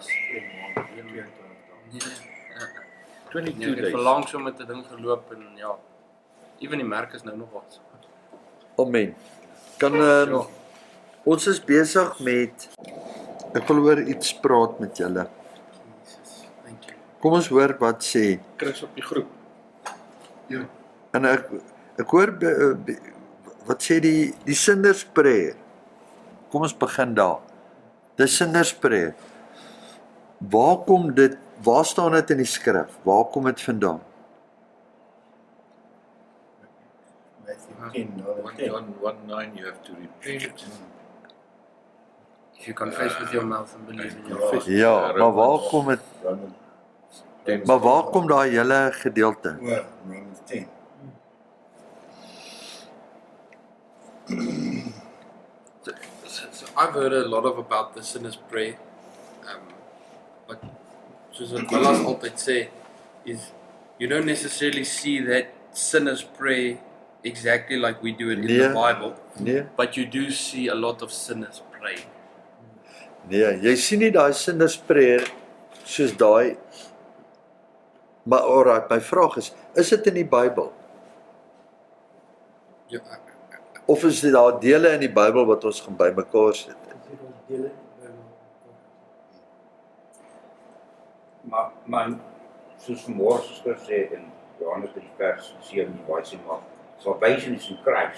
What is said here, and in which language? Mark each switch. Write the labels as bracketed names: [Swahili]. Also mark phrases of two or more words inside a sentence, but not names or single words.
[Afrikaans] Nee, 22 ek het [English] days. [Afrikaans] verlang so met 'n ding geloop en ja. Ewen die merk is nou nog wat. Amen. Kan Ja. ons is besig met ek wil oor iets praat met julle. [English] Jesus, thank you. [Afrikaans] Kom ons hoor wat sê. Chris op die groep. En ek hoor wat sê die [English] sinner's prayer. [Afrikaans] Kom ons begin daar. Die [English] sinner's prayer. [Afrikaans] Waar staan dit in die skrif? Waar kom dit vandaan? [English] Matthew 10, no, 10. 1:19 you have to repeat. If you confess with your mouth and believe in your heart. [Afrikaans] Ja, maar waar kom dit? Romans, Maar waar kom daai hele gedeelte? [English] well, Romans 10. So I've heard a lot about the sinner's prayer. But [Afrikaans] soos wat Willas altyd sê, is [English] you don't necessarily see that sinner's prayer exactly like we do it in the [Afrikaans] Nee. [English] Bible, [Afrikaans] Nee, [English] but you do see a lot of sinners praying. [Afrikaans] nee, jy sien nie daai [English] sinner's prayer [Afrikaans] soos daai. Maar alright, my vraag is dit in die Bybel? Ja, Of is dit daar dele in die Bybel wat ons gaan bymekaar sit? Maar soos vanmôre se skrif sê in Johannes 3 vers 7 waar sê maar [English] salvation is in Christ.